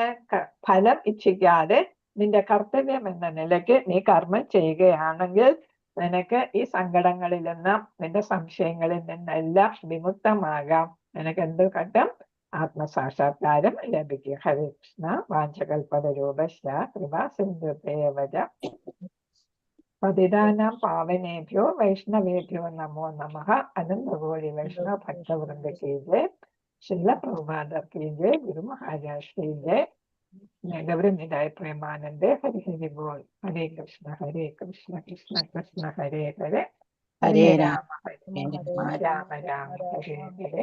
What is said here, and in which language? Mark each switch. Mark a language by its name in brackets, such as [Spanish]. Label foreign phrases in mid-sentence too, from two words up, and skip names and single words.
[Malayalam] ഫലം ഇച്ഛിക്കാതെ നിന്റെ കർത്തവ്യം എന്ന നിലയ്ക്ക് നീ കർമ്മം ചെയ്യുകയാണെങ്കിൽ നിനക്ക് ഈ സങ്കടങ്ങളിൽ നിന്നും നിന്റെ സംശയങ്ങളിൽ നിന്നെല്ലാം വിമുക്തമാകാം. നിനക്ക് എന്ത് കിട്ടും? ആത്മസാക്ഷാത്കാരം ലഭിക്കും. ഹരേ കൃഷ്ണ. [Sanskrit] വാഞ്ചകൽപതരൂപശ്ച കൃപാ സിന്ധുഭ്യേവ പതിതാനാം പാവനേഭ്യോ വൈഷ്ണവേഭ്യോ നമോ നമഃ. [Hindi] अनंतकोटि वैष्णव भक्तवृंद की जय। श्रील प्रभुपाद की जय. गुरु महाराज की जय। गौरनिताय प्रेमानंदे। हरि हरि बोल. [Sanskrit] ഹരേ കൃഷ്ണ ഹരേ കൃഷ്ണ കൃഷ്ണ കൃഷ്ണ ഹരേ ഹരേ, ഹരേ രാമ ഹരേ രാമ രാമ ഹരേ ഹരേ.